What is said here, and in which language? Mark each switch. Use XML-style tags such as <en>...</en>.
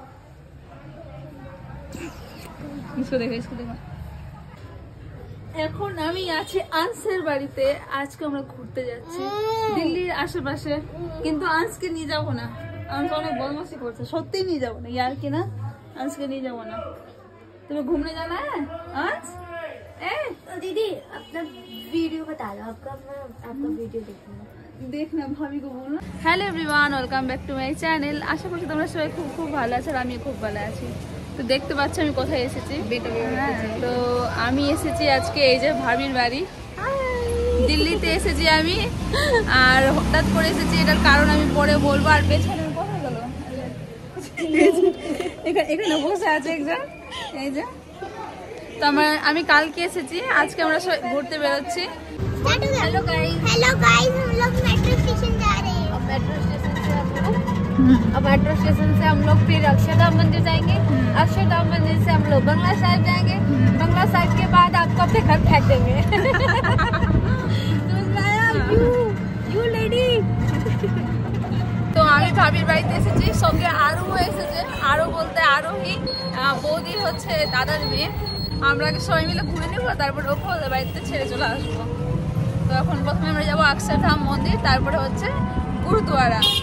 <hi>इसको देखो, इसको देखो।</hi> <bn>এখন আমি আছি আনসের বাড়িতে। আজকে আমরা ঘুরতে যাচ্ছি দিল্লির আশেপাশে, কিন্তু আনসকে নিয়ে যাবো না। আনস অনেক বদমাশি করছে, সত্যিই নিয়ে যাবো না, यार কি না, আনসকে নিয়ে যাবো না।</bn> <hi>तुम्हें घूमने जाना है आंस? तो दीदी अपना वीडियो बता दो, आपका वीडियो देखना भाभी को बोलना।</hi> <en>Hello everyone, welcome back to my channel.</en> <bn>আশা করছি তোমরা সবাই খুব খুব ভালো আছো, আর আমি খুব ভালো আছি। তো দেখতে পাচ্ছ আমি কোথায় এসেছি। তো আমি এসেছি আজকে এই যে ভাবির বাড়ি, দিল্লিতে এসেছি আমি। আর হঠাৎ করে এসেছি, এটার কারণ আমি পরে বলবো। আর পেছনে কোথায় গেল, এখানে বসে আছে একজন, এই যে। তো আমি কালকে এসেছি, আজকে আমরা ঘুরতে বেরোচ্ছি।</bn> <hi>हेलो गाइस, हम लोग मेट्रो स्टेशन जा रहे हैं। अब मेट्रो स्टेशन से हम लोग फिर अक्षरधाम मंदिर जाएंगे। अक्षरधाम मंदिर से हम लोग बंगला साहिब जाएंगे। बंगला साहिब के बाद आपको अपने घर फेंक देंगे।</hi> <en>You lady।</en> <bn>তো আমি ভাবির বাড়িতে এসেছি, সঙ্গে আরও এসেছে। আরও বলতে আরোহী বৌদি হচ্ছে দাদার মেয়ে। আমরা সবাই মিলে ঘুরে নেবো, তারপর ওকে ওদের বাড়িতে ছেড়ে চলে আসবো। তো এখন প্রথমে আমরা যাবো অক্ষরধাম মন্দির, তারপরে হচ্ছে গুরুদুয়ারা।</bn>